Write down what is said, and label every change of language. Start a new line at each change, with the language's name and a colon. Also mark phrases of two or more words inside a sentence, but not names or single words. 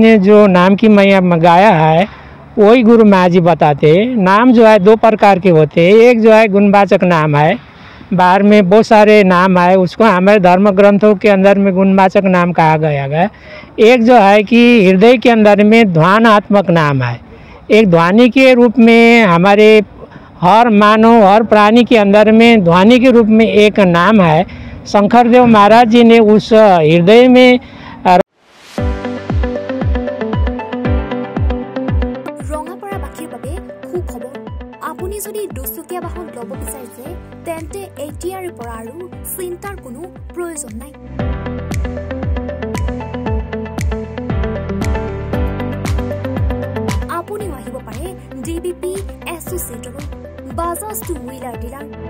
Hindi: ने जो नाम की महिमा गाया है वही गुरु महाराज जी बताते हैं नाम जो है 2 प्रकार के होते हैं एक जो है गुणवाचक नाम है बाहर में बहुत सारे नाम है उसको हमारे धर्म ग्रंथों के अंदर में गुणवाचक नाम कहा गया है एक जो है कि हृदय के अंदर में ध्यानात्मक नाम है एक ध्वनि के रूप में हमारे हर मानव हर प्राणी के अंदर में ध्वनि के रूप में एक नाम है शंकरदेव महाराज जी ने उस हृदय में
Assamese: ৰঙাপাৰা বাকীৰ বাবে সুখবৰ আপুনি যদি দুচকীয়া বাহন ল'ব বিচাৰিছে তেন্তে এতিয়াৰে পৰা আৰু চিন্তাৰ কোনো প্ৰয়োজন নাই আপুনিও আহিব পাৰে ডিবিপি এছ'চিয়েটৰ বাজাজ
English: two wheeler dealer